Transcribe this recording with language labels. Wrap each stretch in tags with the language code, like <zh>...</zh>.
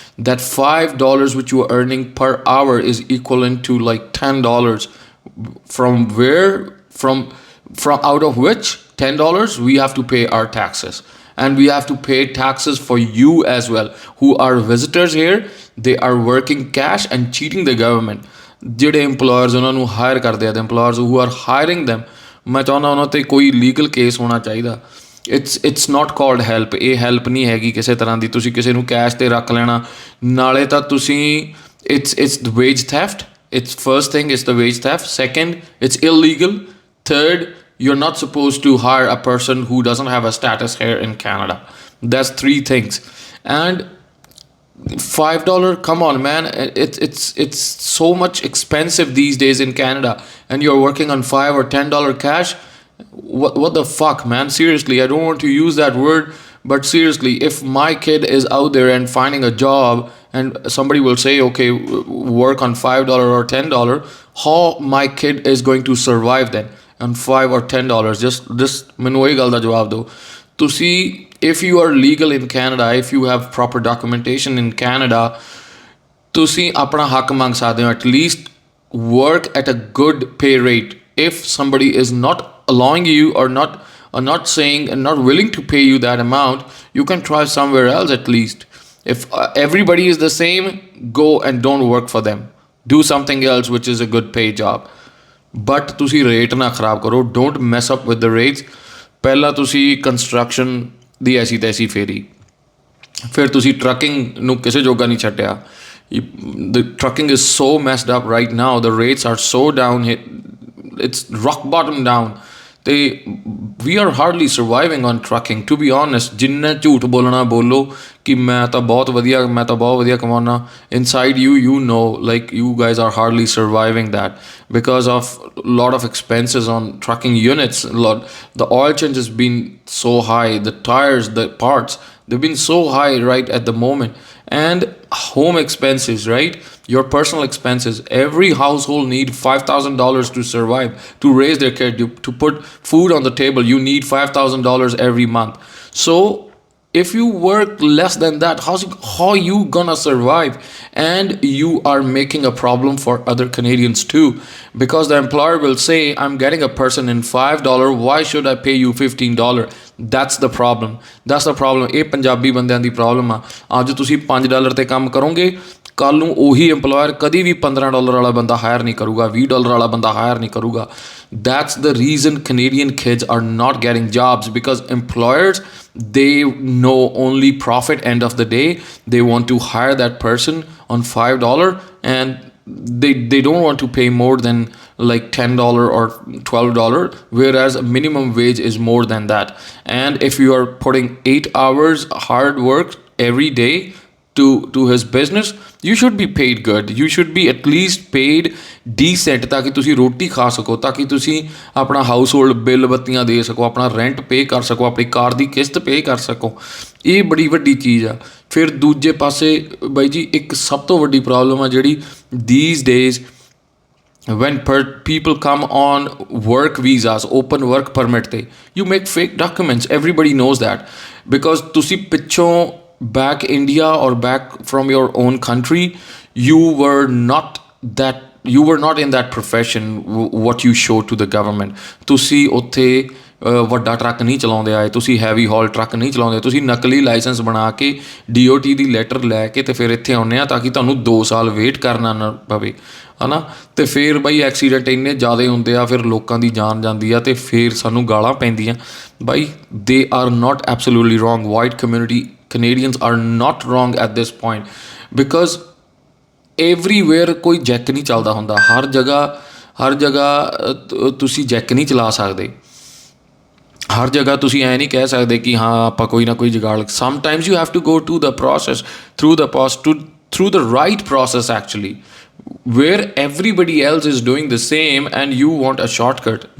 <en>That $5 which you are earning per hour is equivalent to like $10. From where? From out of which $10 we have to pay our taxes, and we have to pay taxes for you as well, who are visitors here. They are working cash and cheating the government.</en> <pa>ਜਿਹੜੇ employers ਉਹਨਾਂ ਨੂੰ hire ਕਰਦੇ ਆ,</pa> <en>the employers who are hiring them,</en> <pa>ਮੈਂ ਚਾਹੁੰਦਾ ਉਹਨਾਂ 'ਤੇ ਕੋਈ ਲੀਗਲ ਕੇਸ ਹੋਣਾ ਚਾਹੀਦਾ।</pa> <en>It's not called help.</en> <pa>ਇਹ ਹੈਲਪ ਨਹੀਂ ਹੈਗੀ ਕਿਸੇ ਤਰ੍ਹਾਂ ਦੀ। ਤੁਸੀਂ ਕਿਸੇ ਨੂੰ ਕੈਸ਼ 'ਤੇ ਰੱਖ ਲੈਣਾ, ਨਾਲੇ ਤਾਂ ਤੁਸੀਂ</pa> <en>It's the wage theft. It's first thing it's the wage theft, second it's illegal, third you're not supposed to hire a person who doesn't have a status here in Canada. That's three things. And $5, come on man, it's so much expensive these days in Canada, and you're working on $5 or $10 cash. What the fuck, man? Seriously, I don't want to use that word, but seriously, if my kid is out there and finding a job and somebody will say okay, work on $5 or $10, how my kid is going to survive then on $5 or $10?</en> <pa>just ਮੈਨੂੰ ਇਹ ਗੱਲ ਦਾ ਜਵਾਬ ਦਿਓ ਤੁਸੀਂ।</pa> <en>if you are legal in Canada, if you have proper documentation in Canada,</en> <pa>ਤੁਸੀਂ ਆਪਣਾ ਹੱਕ ਮੰਗ ਸਕਦੇ ਹੋ।</pa> <en>at least work at a good pay rate. If somebody is not allowing you or not saying and not willing to pay you that amount, you can try somewhere else at least. If everybody is the same, go and don't work for them. Do something else which is a good pay job. But</en> <pa>ਤੁਸੀਂ rate ਨਾ ਖਰਾਬ ਕਰੋ,</pa> <en>don't mess up with the rates.</en> <pa>ਪਹਿਲਾਂ ਤੁਸੀਂ construction ਦੀ ਐਸੀ ਤੈਸੀ ਫੇਰੀ, ਫਿਰ ਤੁਸੀਂ trucking ਨੂੰ ਕਿਸੇ ਜੋਗਾ ਨਹੀਂ ਛੱਡਿਆ।</pa> <en>The trucking is so messed up right now. The rates are so down. It's rock bottom down. We are hardly surviving on trucking, to be honest.</en> <pa>ਜਿੰਨਾ ਝੂਠ ਬੋਲਣਾ ਬੋਲੋ ਕਿ ਮੈਂ ਤਾਂ ਬਹੁਤ ਵਧੀਆ ਕਮਾਉਣਾ,</pa> <en>inside you know like you guys are hardly surviving that because of a lot of expenses on trucking units. The oil change has been so high, the tires, the parts, they've been so high right at the moment. And home expenses, right? Your personal expenses. Every household need $5,000 to survive, to raise their kid, to put food on the table. You need $5,000 every month. So if you work less than that, how you gonna survive? and you are making a problem for other Canadians too, because the employer will say, I'm getting a person in $5, why should I pay you $15? That's the problem. That's the problem.</en> <pa>ਇਹ ਪੰਜਾਬੀ ਬੰਦਿਆਂ ਦੀ problem ਆ। ਅੱਜ ਤੁਸੀਂ $5 ਤੇ ਕੰਮ ਕਰੋਗੇ, ਕੱਲ੍ਹ ਨੂੰ ਉਹੀ ਇੰਪਲੋਇਰ ਕਦੀ ਵੀ $15 ਵਾਲਾ ਬੰਦਾ ਹਾਇਰ ਨਹੀਂ ਕਰੂਗਾ, $20 ਵਾਲਾ ਬੰਦਾ ਹਾਇਰ ਨਹੀਂ ਕਰੂਗਾ।</pa> <en>That's the reason Canadian kids are not getting jobs, because employers, they know only profit end of the day. They want to hire that person on $5, and they don't want to pay more than like $10 or $12, whereas minimum wage is more than that. And if you are putting 8 hours hard work every day to his business, you should be paid good. You should be at least paid decent,</en> <pa>ਤਾਂ ਕਿ ਤੁਸੀਂ ਰੋਟੀ ਖਾ ਸਕੋ, ਤਾਂ ਕਿ ਤੁਸੀਂ ਆਪਣਾ ਹਾਊਸ ਹੋਲਡ ਬਿੱਲ ਬੱਤੀਆਂ ਦੇ ਸਕੋ, ਆਪਣਾ ਰੈਂਟ ਪੇ ਕਰ ਸਕੋ, ਆਪਣੀ ਕਾਰ ਦੀ ਕਿਸ਼ਤ ਪੇ ਕਰ ਸਕੋ। ਇਹ ਬੜੀ ਵੱਡੀ ਚੀਜ਼ ਆ। ਫਿਰ ਦੂਜੇ ਪਾਸੇ ਬਾਈ ਜੀ ਇੱਕ ਸਭ ਤੋਂ ਵੱਡੀ ਪ੍ਰੋਬਲਮ ਆ ਜਿਹੜੀ</pa> <en>these days when people come on work visas, open work permit te, you make fake documents. Everybody knows that, because</en> <pa>ਤੁਸੀਂ ਪਿੱਛੋਂ</pa> <en>back India or back from your own country, you were not in that profession what you show to the government.</en> <pa>ਤੁਸੀਂ ਉੱਥੇ ਵੱਡਾ truck ਨਹੀਂ ਚਲਾਉਂਦੇ ਆਏ, ਤੁਸੀਂ heavy ਹੌਲ truck ਨਹੀਂ ਚਲਾਉਂਦੇ, ਤੁਸੀਂ ਨਕਲੀ ਲਾਇਸੈਂਸ ਬਣਾ ਕੇ DOT ਦੀ ਲੈਟਰ ਲੈ ਕੇ ਅਤੇ ਫਿਰ ਇੱਥੇ ਆਉਂਦੇ ਆ ਤਾਂ ਕਿ ਤੁਹਾਨੂੰ 2 ਸਾਲ ਵੇਟ ਕਰਨਾ ਨਾ ਪਵੇ, ਹੈ ਨਾ। ਅਤੇ ਫਿਰ ਬਾਈ ਐਕਸੀਡੈਂਟ ਇੰਨੇ ਜ਼ਿਆਦਾ ਹੁੰਦੇ ਆ, ਫਿਰ ਲੋਕਾਂ ਦੀ ਜਾਨ ਜਾਂਦੀ ਆ ਅਤੇ ਫਿਰ ਸਾਨੂੰ ਗਾਲਾਂ ਪੈਂਦੀਆਂ।</pa> <en>ਬਾਈ they are not absolutely wrong. White community Canadians are not wrong at this point, because everywhere</en> <pa>ਕੋਈ ਜੈਕ ਨਹੀਂ ਚੱਲਦਾ ਹੁੰਦਾ। ਹਰ ਜਗ੍ਹਾ ਤੁਸੀਂ ਜੈਕ ਨਹੀਂ ਚਲਾ ਸਕਦੇ। ਹਰ ਜਗ੍ਹਾ ਤੁਸੀਂ ਐਂ ਨਹੀਂ ਕਹਿ ਸਕਦੇ ਕਿ ਹਾਂ ਆਪਾਂ ਕੋਈ ਨਾ ਕੋਈ ਜੁਗਾੜ।</pa> <en>Sometimes you have to go to the process, through the right process actually, where everybody else is doing the same and you want a shortcut.</en>